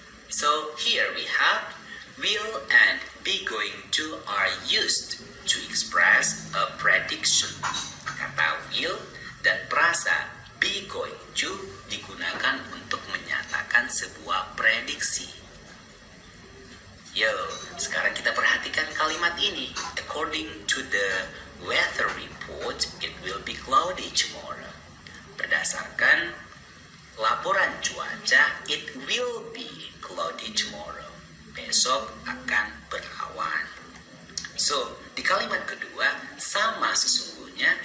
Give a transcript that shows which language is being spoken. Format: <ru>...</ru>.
<en>So here we have will and be going to are used to express a prediction.</en> <id>Kata will dan frasa be going to digunakan untuk menyatakan sebuah prediksi. Yo, sekarang kita perhatikan kalimat ini.</id> <en>According to the weather report, it will be cloudy tomorrow.</en> <id>Berdasarkan laporan cuaca,</id> <en>it will be cloudy tomorrow.</en> <id>Besok akan berawan. So, di kalimat kedua, sama sesungguhnya.</id>